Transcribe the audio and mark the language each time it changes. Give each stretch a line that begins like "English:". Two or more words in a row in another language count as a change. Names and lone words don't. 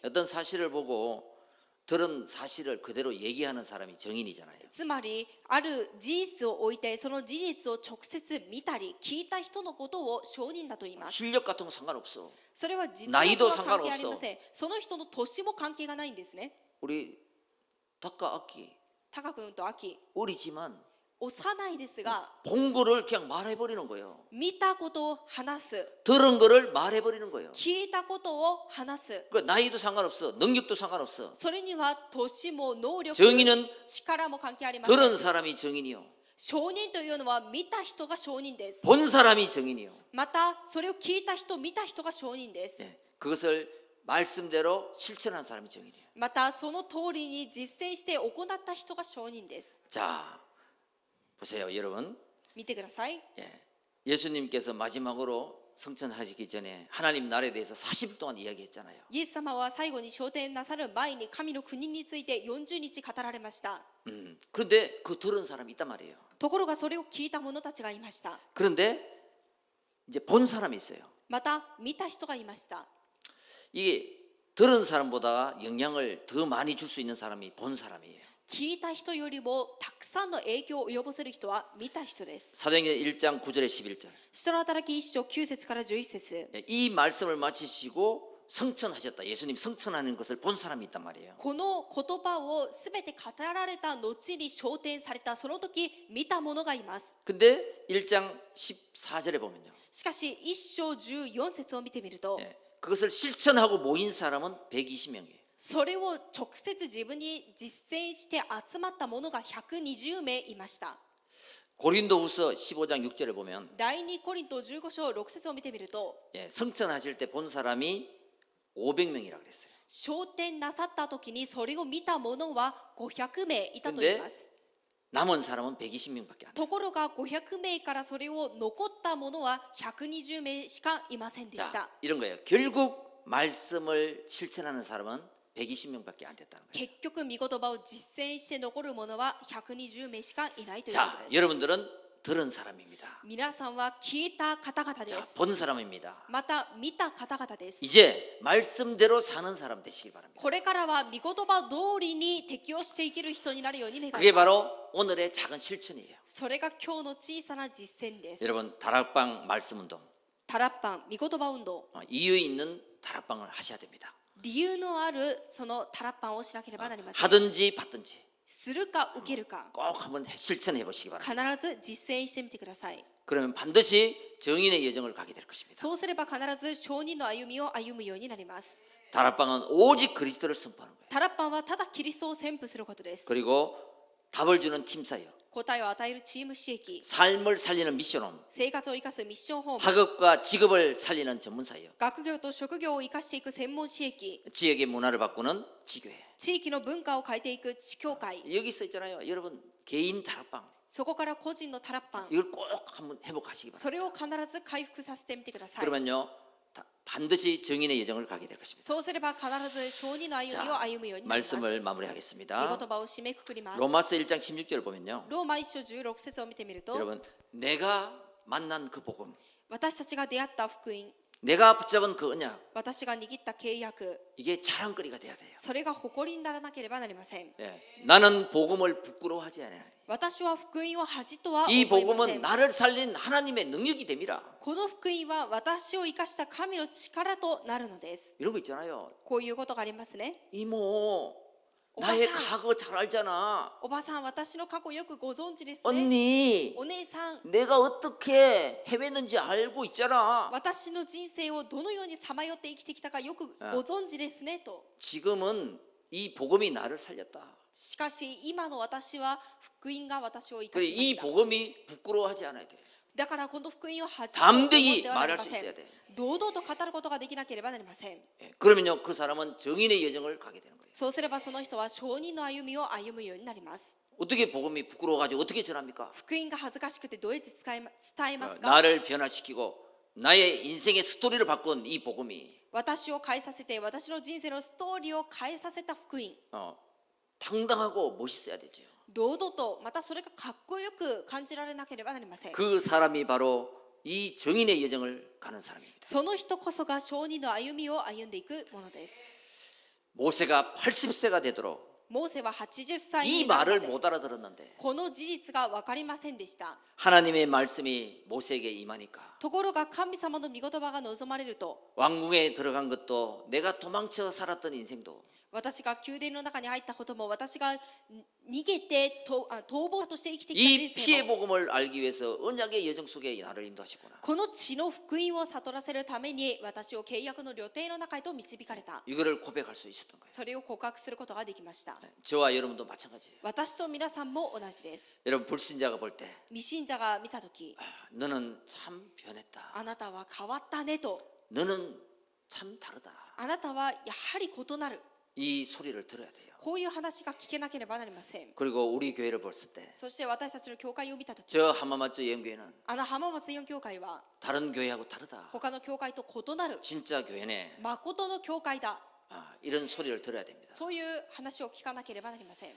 Korean: 어떤 사실을 보고 들은 사실을 그대로 얘기하는 사람이 증인이잖아요.
Japanese: つまり、ある事実を置いて、その事実を直接見たり聞いた人のことを証人だと言います。
Korean: 실력 같은 거 상관없어.
Japanese: それは実力
Korean: 나이도
Japanese: は関係ありま
Korean: 상관없어.
Japanese: せん。その人の年も関係がないんですね。
Korean: 우리 닭과 악기
Japanese: タカ君とアキ、
Korean: 어리지만
Japanese: 幼いですが、
Korean: 본 거를 그냥 말해버리는 거예요.
Japanese: 見たことを話す、
Korean: 들은 거를 말해버리는 거예요.
Japanese: 聞いたことを話す。
Korean: 그 나이도 상관없어. 능력도 상관없어.
Japanese: それには年も能力、
Korean: 증인은
Japanese: 力も関係ありません。
Korean: 들은 사람이 증인이요.
Japanese: 証人というのは見た人が証人です。
Korean: 본 사람이 증인이요.
Japanese: またそれを聞いた人、見た人が証人です。
Korean: 예, 그것을 말씀대로 실천한 사람이 증인이에요.
Japanese: またその通りに実践して行った人が証人です。
Korean: 자, 보세요, 여러분.
Japanese: 見てください。
Korean: 예, 예수님께서 마지막으로 성천하시기 전에 하나님 나라에 대해서 40일 동안 이야기했잖아요.
Japanese: イエス様は最後に昇天なさる前に神の国について40日語られました。
Korean: 그런데 그 들은 사람이 있단 말이에요.
Japanese: ところがそれを聞いた者たちがいました。
Korean: 그런데 이제 본 사람이 있어요.
Japanese: また見た人がいました。
Korean: 이게 들은 사람보다 영향을 더 많이 줄 수 있는 사람이 본 사람이에요.
Japanese: 聞いた人よりもたくさんの影響を及ぼせる人は見た人です。
Korean: 사도행전 1장 9절에 11절.
Japanese: 使徒の働き1章9節から11節。
Korean: 이 말씀을 마치시고 성천하셨다. 예수님 성천하는 것을 본 사람이 있단 말이에요.
Japanese: この言葉をすべて語られた後に昇天されたその時見た者がいます。
Korean: 근데 1장 14절에 보면요.
Japanese: しかし1章14節を見てみると、
Korean: 그것을 실천하고 모인 사람은 120명이에요.
Japanese: それを直接自分に実践して集まった者が120名いました。
Korean: 고린도후서 15장 6절에 보면
Japanese: 第2コリント15章6節を見てみると、
Korean: 성천하실 때 본 사람이 500명이라고 그랬어요.
Japanese: 昇天なさった時にそれを見た者は500名いたと言います。
Korean: 남은 사람은 120명밖에 안 돼요.
Japanese: ところが500名からそれを残った者は120名しかいませんでし
Korean: 자,
Japanese: た。
Korean: 이런 거예요. 결국 말씀을 실천하는 사람은 120명밖에 안 됐다는 거예요.
Japanese: 結局御言葉を実践して残る者は120名しかいないということ
Korean: 자,
Japanese: です。
Korean: 여러분들은 들은 사람입니다.
Japanese: 皆さんは聞いた方々で
Korean: 자,
Japanese: す。
Korean: 본 사람입니다.
Japanese: また見た方々です。
Korean: 이제 말씀대로 사는 사람 되시길 바랍니다.
Japanese: これからは御言葉通りに適応して生きる人になるように願い
Korean: 그게
Japanese: ます。
Korean: 바로 오늘의 작은 실천이에요.
Japanese: それが今日の小さな実践です。
Korean: 여러분 다락방 말씀 운동
Japanese: タラッパン、御言葉運動、
Korean: 이유 있는 다락방을 하셔야 됩니다.
Japanese: 理由のあるそのタラッパンをしなければなりません。
Korean: 하든지 받든지
Japanese: するか受けるか、
Korean: 꼭 한번 실천해 보시기 바랍니다.
Japanese: 必ず実践してみてください。
Korean: 그러면 반드시 정인의 여정을 가게 될 것입니다.
Japanese: そうすれば必ず証人の歩みを歩むようになります。
Korean: 다락방은 오직 그리스도를 선포하는 거예요.
Japanese: タラッパンはただキリストを宣布することです。
Korean: 그리고 답을 주는 팀사역,
Japanese: 答えを与えるチーム刺激、
Korean: 삶을 살리는 미션홈,
Japanese: 生活を生かすミッションホーム、
Korean: 학업과 직업을 살리는 전문사역,
Japanese: 学業と職業を生かしていく専門刺激、
Korean: 지역의 문화를 바꾸는 지교회.
Japanese: 地域の文化を変えていく地教会、
Korean: 여기 써 있잖아요. 여러분 개인 다락방
Japanese: そこから個人のタラッパン、
Korean: 이걸 꼭 한번 회복하시기 바랍니다.
Japanese: それを必ず回復させてみてください。
Korean: 그러면요 반드시 정인의 여정을 가게 될 것입니다.
Japanese: そうすれば必ず承認の歩みを歩むようになります。御
Korean: 말씀을
Japanese: 言
Korean: 마무리하겠습니다.
Japanese: 葉を締めくくります。
Korean: 로마서 1장 16절 보면요.
Japanese: ローマ1章16節を見てみると、
Korean: 여러분, 내가 만난 그 복음,
Japanese: 私たちが出会った福音、
Korean: 내가 붙잡은 그 언약,
Japanese: 私が握った契約、
Korean: 이게 자랑거리가 돼야 돼요.
Japanese: それが誇りにならなければなりません。
Korean: 예, 나는 복음을 부끄러워하지 않아요.
Japanese: 私は福音を恥とは思
Korean: 이
Japanese: いませ
Korean: 복음은
Japanese: ん。
Korean: 나를 살린 하나님의 능력이 됩니다.
Japanese: この福音は私を生かした神の力となるのです。
Korean: 이런 거 있잖아요.
Japanese: こういうことがありますね。
Korean: 이모, 오바상. 나의 과거 잘 알잖아.
Japanese: おばさん、私の過去よくご存知ですね。
Korean: 언니,
Japanese: お姉さん、
Korean: 내가 어떻게 헤맸는지 알고 있잖아.
Japanese: 私の人生をどのようにさまよって生きてきたかよくご存知ですねと。
Korean: 지금은 이 복음이 나를 살렸다.
Japanese: しかし今の私は福音が私を生か
Korean: 그래,
Japanese: しま
Korean: 이
Japanese: した。
Korean: 복음이 부끄러워하지 않아야 돼.
Japanese: だからこの福音を恥と
Korean: 담대히
Japanese: 思ってはなり
Korean: 말할
Japanese: ま
Korean: 수
Japanese: せん
Korean: 있어야 돼.
Japanese: 堂々と語ることができなければなりません。
Korean: 예, 그러면요, 그 사람은 정인의 여정을 가게 되는 거예요.
Japanese: そうすればその人は承認の歩みを歩むようになります。
Korean: 어떻게 복음이 부끄러워가지고 어떻게 전합니까?
Japanese: 福音が恥ずかしくてどうやって伝えますか？
Korean: 나를 변화시키고 나의 인생의 스토리를 바꾼 이 복음이
Japanese: 私を変えさせて、私の人生のストーリーを変えさせた福音。
Korean: 당당하고 멋있어야 되죠.
Japanese: 堂々と、またそれがかっこよく感じられなければなりません。
Korean: 그 사람이 바로 이 정인의 여정을 가는 사람입니다.
Japanese: その人こそが承認の歩みを歩んでいくものです。
Korean: 모세가 80세가 되도록
Japanese: モーセは80歳
Korean: 이
Japanese: になる
Korean: 말을
Japanese: まで
Korean: 못 알아들었는데
Japanese: この事実が分かりませんでした。
Korean: 하나님의 말씀이 모세에게 임하니까
Japanese: ところが神様の御言葉が望まれると、
Korean: 왕궁에 들어간 것도 내가 도망쳐 살았던 인생도
Japanese: 私が宮殿の中に入ったことも、私が逃げて逃亡として生きてき
Korean: 이
Japanese: た人
Korean: 피의
Japanese: 生も、
Korean: 복음을 알기 위해서 언약의 여정 속에 나를 인도하시구나.
Japanese: この地の福音を悟らせるために私を契約の旅程の中へと導かれた。
Korean: 이거를 고백할 수 있었던 거예요.
Japanese: それを告白することができました。
Korean: 저와 여러분도 마찬가지예요.
Japanese: 私と皆さんも同じです。
Korean: 여러분 불신자가 볼 때
Japanese: 未信者が見たとき、
Korean: 너는 참 변했다.
Japanese: あなたは変わったねと、
Korean: 너는 참 다르다.
Japanese: あなたはやはり異なる、
Korean: 이 소리를 들어야 돼요.
Japanese: こういう話が聞けなければなりません。
Korean: 그리고 우리 교회를 봤을 때
Japanese: そして私たちの教会を見たとき、
Korean: 저浜松영교회는
Japanese: 浜松イオン教会は
Korean: 다른 교회하고 다르다.
Japanese: 他の教会と異なる
Korean: 진짜 교회네.
Japanese: 誠の教会だ、
Korean: 이런 소리를 들어야 됩니다.
Japanese: そういう話を聞かなければなりません。